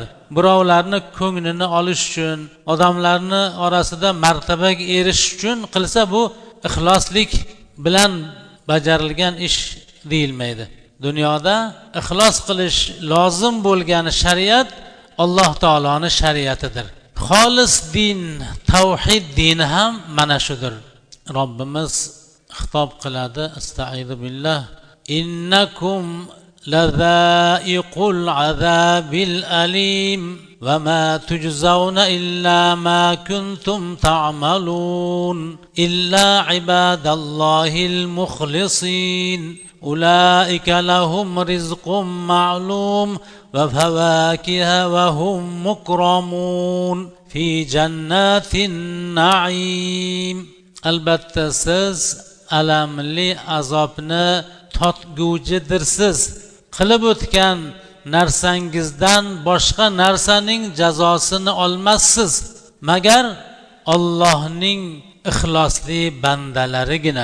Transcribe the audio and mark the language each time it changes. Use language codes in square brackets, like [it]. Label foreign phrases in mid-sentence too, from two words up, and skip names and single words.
[uz] Birovlarni ko'nglini olish uchun, odamlarni orasida martabaga erishish uchun qilsa, bu ixloslik bilan bajarilgan ish deyilmaydi. Dunyoda ixlos qilish lozim bo'lgan shariat Alloh taoloning shariatidir. Xolis din, tavhid dini ham mana shudir. Robbimiz xitob qiladi, [ar] أستعيذ بالله، إنكم لذائقو العذاب الأليم وما تجزون إلا ما كنتم تعملون إلا عباد الله المخلصين أولئك لهم رزق معلوم وفواكه وهم مكرمون في جنات النعيم. [uz] Albatta siz alamli azobni totguvchidirsiz. Qilib o'tgan narsangizdan boshqa narsaning jazosini olmassiz, magar Allohning ixlosli bandalarigina.